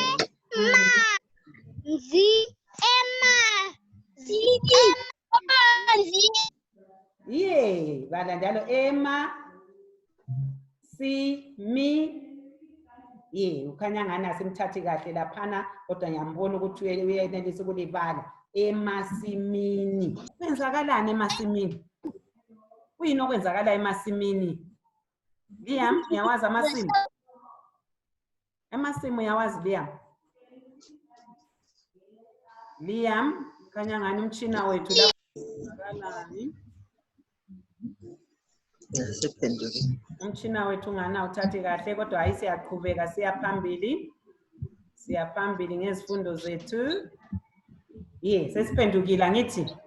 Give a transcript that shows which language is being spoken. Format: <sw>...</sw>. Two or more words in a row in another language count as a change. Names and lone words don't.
<nd>Ye, bala njalo ema si mi. Ye, ukhanya ngani asimthathi kahle laphana kodwa ngiyambona ukuthi uyenelisa ukulibala. Emasimini. Kwenzakalani emasimini? Kuyini okwenzakala emasimini? Liam, uyawazi amasimu? Amasimu uyawazi Liam? Liam, khanya ngani umtshina wethu lapho kwenzakalani? Umtshina wethu ngana uthathi kahle kodwa hayi siyaqhubeka siya phambili. Siya phambili ngezifundo zethu. Ye, sesiphendukile ngithi.</nd>